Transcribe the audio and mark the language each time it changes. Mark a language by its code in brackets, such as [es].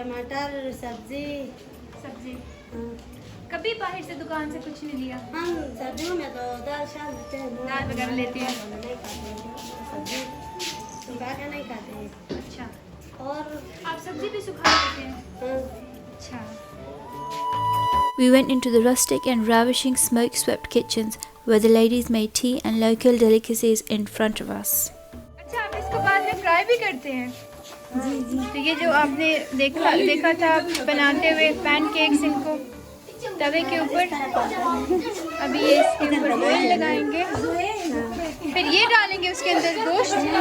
[hi] टमाटर, सब्जी। हाँ। कभी बाहर से दुकान से कुछ नहीं लिया? हम सर्दियों में तो दाल शाल लेते हैं, दाल वगैरह लेते हैं? नहीं खाते हैं सब्जी, सुखा के नहीं खाते हैं। अच्छा। और आप सब्जी भी सुखा लेते हैं? हाँ। अच्छा। [en] We went into the rustic and ravishing smoke-swept kitchens where the ladies made tea and local delicacies in front of us. [hi] अच्छा, आप इसको बाद में फ्राई भी करते हैं? जी जी। तो ये जो आपने देखा था बनाते हुए पैनकेक्स, इनको तवे के ऊपर, अभी ये इसके ऊपर ऑयल लगाएंगे, फिर ये डालेंगे उसके अंदर गोश्त।